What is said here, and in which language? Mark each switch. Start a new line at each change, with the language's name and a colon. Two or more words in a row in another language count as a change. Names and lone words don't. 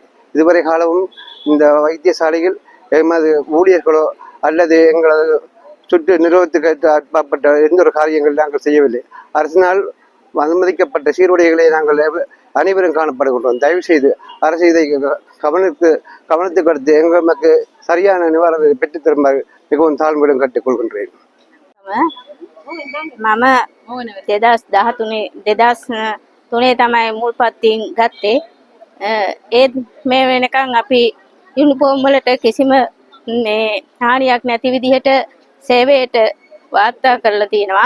Tamil: இதுவரை காலமும் இந்த வைத்தியசாலையில் எமது ஊழியர்களோ அல்லது எங்களது சுற்று நிறுவனத்துக்கு அப்பாற்பட்ட எந்த ஒரு காரியங்கள் நாங்கள் செய்யவில்லை. அரசினால் அனுமதிக்கப்பட்ட சீருடைகளை நாங்கள் அனைவரும் காணப்படுகின்றோம். தயவு செய்து அரசு இதை கவனத்துக்கு அடுத்து எங்களுக்கு சரியான நிவாரணத்தை பெற்றுத் தருமாறு மிகவும் தாழ்மையுடன் கேட்டுக்கொள்கின்றேன்.
Sinhala: මම 2013 තමයි මුල් පත්තියෙන් ගත්තේ. ඒත් මේ වෙනකන් අපි යුනිෆෝම් වලට කිසිම හානියක් නැති විදිහට සේවයට වාර්තා කරලා තියෙනවා.